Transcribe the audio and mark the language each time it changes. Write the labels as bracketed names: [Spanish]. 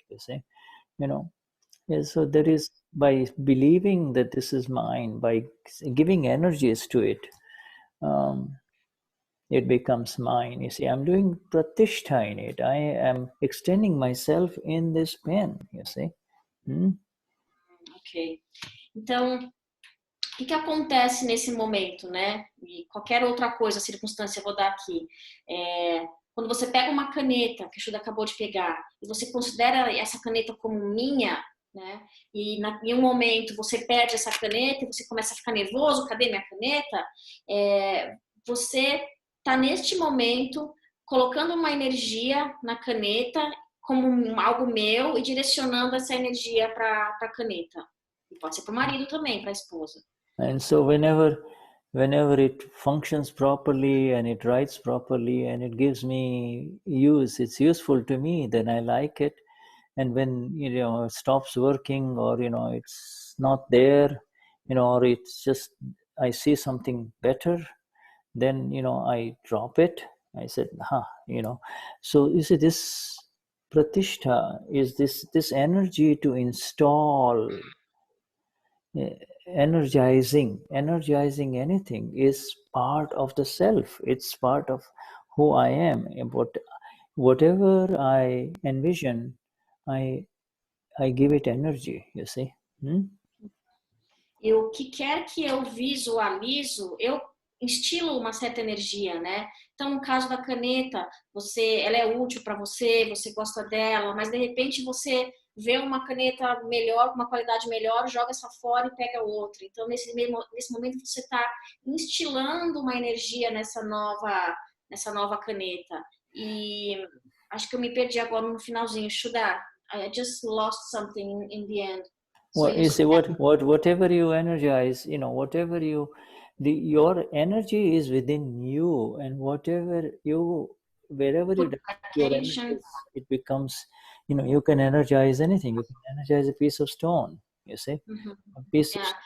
[English] You see, Yeah, so there is, by believing that this is mine, by giving energies to it, it becomes mine. You see, I'm doing pratishtha in it. I am extending myself in this pen, you see. Ok. [Portuguese] Então, o que acontece nesse momento, né? E qualquer outra coisa, circunstância, eu vou dar aqui. Quando você pega uma caneta, que a Shuddha acabou de pegar, e você considera essa caneta como minha, né? E em um momento você perde essa caneta e você começa a ficar nervoso, cadê minha caneta? Você está neste momento colocando uma energia na caneta como algo meu e direcionando essa energia para a caneta. E pode ser para o marido também, para a esposa. [English] And so whenever it functions properly and it writes properly and it gives me use, it's useful to me, then I like it. And when, it stops working, or, it's not there, or it's just, I see something better, then, I drop it. I said, So you see, this pratishtha is this energy to install. Energizing anything is part of the self. It's part of who I am. But whatever I envision, I give it energy, you see. [Portuguese] E o que quer que eu visualizo, eu instilo uma certa energia, né? Então, no caso da caneta, ela é útil para você, você gosta dela, mas de repente você vê uma caneta melhor, com uma qualidade melhor, joga essa fora e pega outra. Então, nesse momento, você está instilando uma energia nessa nova caneta. E acho que eu me perdi agora no finalzinho. [English] Shuddha, I just lost something in the end. Well, you see, whatever you energize, whatever your energy is within you, and wherever you direct your energy, it becomes, you can energize anything. You can energize a piece of stone, you see, a piece of.